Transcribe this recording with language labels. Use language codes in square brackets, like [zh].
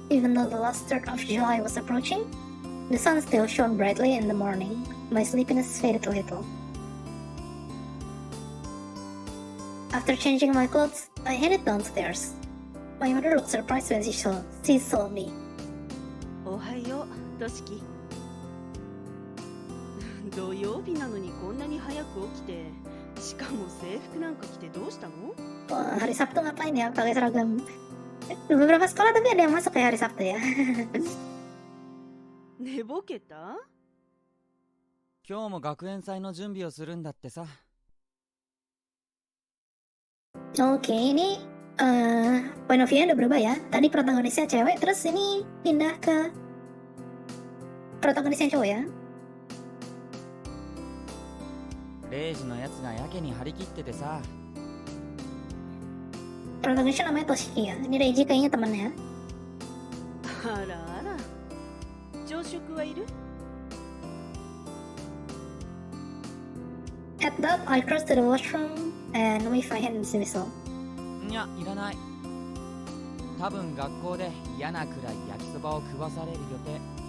[en] Even though the last third of July was approaching, the sun still shone brightly in the morning. My sleepiness faded a little. After changing my clothes, I headed downstairs. My mother looked surprised when she saw me. [ja] おはよう、としき。土曜日なのにこんなに早く起きて、しかも制服なんか着てどうしたの？ [id] Hari Sabtu ngapain ya pakai seragam? Beberapa sekolah tapi ada yang masuk kayak hari Sabtu ya. [ja] 寝ぼけた？今日も学園祭の準備をするんだってさ。 [id] Oke, ini [en] point of view [id] udah berubah ya. Tadi protagonisnya cewek, terus ini pindah ke protagonisnya cowok ya. [ja] レイジのやつがやけに張り切っててさ。 [id] Protagonisnya namanya Toshiki ya. Ini Reiji kayaknya temannya. [ja] あらあら。朝食はいる？ [en] At that, I crossed to the washroom and waved my hand in dismissal. [ja] いや、いらない。多分学校で嫌なくらい焼きそばを食わされる予定。